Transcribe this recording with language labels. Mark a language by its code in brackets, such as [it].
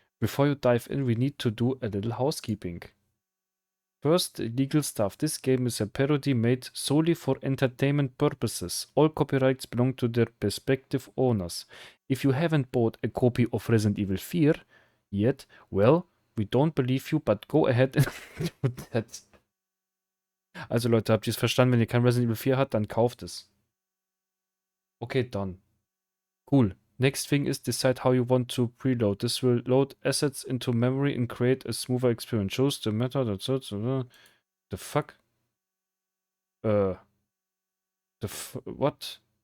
[en] Before you dive in, we need to do a little housekeeping. First, legal stuff. This game is a parody made solely for entertainment purposes. All copyrights belong to their respective owners. If you haven't bought a copy of Resident Evil 4 yet, well, we don't believe you, but go ahead and do that. [de] Also Leute, habt ihr es verstanden? Wenn ihr kein Resident Evil 4 habt, dann kauft es. [en] Okay, done. Cool. Next thing is decide how you want to preload. This will load assets into memory and create a smoother experience. Choose the method. The fuck? Uh, what?